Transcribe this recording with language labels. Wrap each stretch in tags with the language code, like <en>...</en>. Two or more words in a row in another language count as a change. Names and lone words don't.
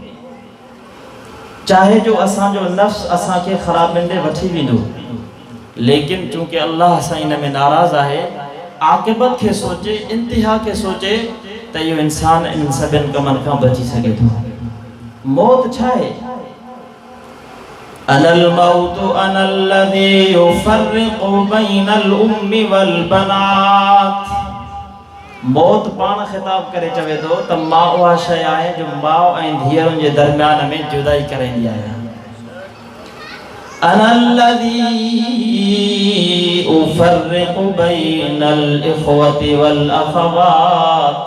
<sd>चाहे जो असांजो नफ्स असांखे ख़राबिंदे वठी वेंदो, लेकिन चूंकि अल्लाह सां इन में नाराज़ आहे, आक़िबत खे सोचे, इंतिहा खे सोचे त इहो इंसान इन सभिनि कमनि खां बची सघे थो। मौत छा आहे?</sd> <ar>أنا الموت أنا الذي يفرق بين الأم والبنات.</ar> <sd>मौत पाण ख़िताब करे चवे थो त मां उहा शइ आहे जो माउ ऐं धीअरुनि जे दरमियान में जुदाई कराईंदी आहे।</sd> <ar>أنا الذي أفرق بين الإخوة والأخوات.</ar>